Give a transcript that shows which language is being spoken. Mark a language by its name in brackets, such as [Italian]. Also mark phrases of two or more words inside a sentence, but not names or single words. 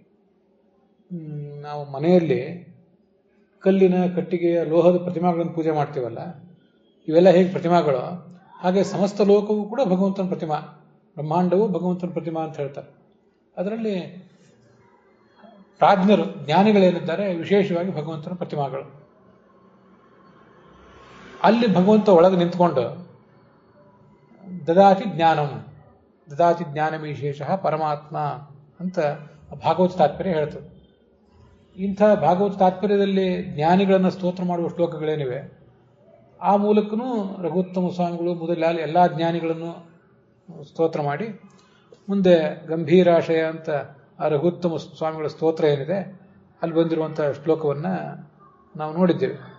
[Kannada] ನಾವು ಮನೆಯಲ್ಲಿ ಕಲ್ಲಿನ, ಕಟ್ಟಿಗೆಯ, ಲೋಹದ ಪ್ರತಿಮಾಗಳನ್ನು ಪೂಜೆ ಮಾಡ್ತೀವಲ್ಲ, ಇವೆಲ್ಲ ಹೇಗೆ ಪ್ರತಿಮಾಗಳು, ಹಾಗೆ ಸಮಸ್ತ ಲೋಕವೂ ಕೂಡ ಭಗವಂತನ ಪ್ರತಿಮಾ. ಬ್ರಹ್ಮಾಂಡವೂ ಭಗವಂತನ ಪ್ರತಿಮಾ ಅಂತ ಹೇಳ್ತಾರೆ. ಅದರಲ್ಲಿ ಪ್ರಾಜ್ಞರು, ಜ್ಞಾನಿಗಳೇನಿದ್ದಾರೆ ವಿಶೇಷವಾಗಿ ಭಗವಂತನ ಪ್ರತಿಮಾಗಳು. ಅಲ್ಲಿ ಭಗವಂತ ಒಳಗೆ ನಿಂತ್ಕೊಂಡು [Sanskrit] ದದಾತಿ ಜ್ಞಾನಂ, ದದಾತಿ ಜ್ಞಾನ ವಿಶೇಷ ಪರಮಾತ್ಮ [Kannada] ಅಂತ ಭಾಗವತ ತಾತ್ಪರ್ಯ ಹೇಳ್ತದೆ. ಇಂಥ ಭಾಗವತ ತಾತ್ಪರ್ಯದಲ್ಲಿ ಜ್ಞಾನಿಗಳನ್ನು ಸ್ತೋತ್ರ ಮಾಡುವ ಶ್ಲೋಕಗಳೇನಿವೆ, ಆ ಮೂಲಕನೂ ರಘುತ್ತಮ ಸ್ವಾಮಿಗಳು ಮೊದಲ ಎಲ್ಲ ಜ್ಞಾನಿಗಳನ್ನು ಸ್ತೋತ್ರ ಮಾಡಿ, ಮುಂದೆ ಗಂಭೀರಾಶಯ ಅಂತ ಆ ರಘುತ್ತಮ ಸ್ವಾಮಿಗಳ ಸ್ತೋತ್ರ ಏನಿದೆ ಅಲ್ಲಿ ಬಂದಿರುವಂಥ ಶ್ಲೋಕವನ್ನು ನಾವು ನೋಡಿದ್ದೇವೆ.